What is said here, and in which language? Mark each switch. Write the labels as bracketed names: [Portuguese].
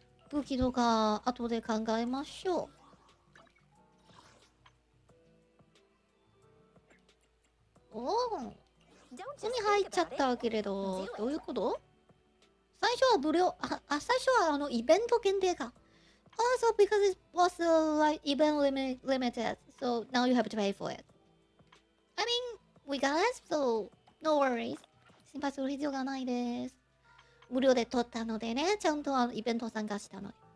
[Japanese] 武器とか後で考えましょう。おお、手に入っちゃったけれど、どういうこと？最初は無料、最初はイベント限定か。 [English] Also because it was like event limited, so now you have to pay for it. I mean, we got it, so no worries. [Japanese] 心配する必要がないです。無料で取ったのでね、ちゃんとイベント参加したのに。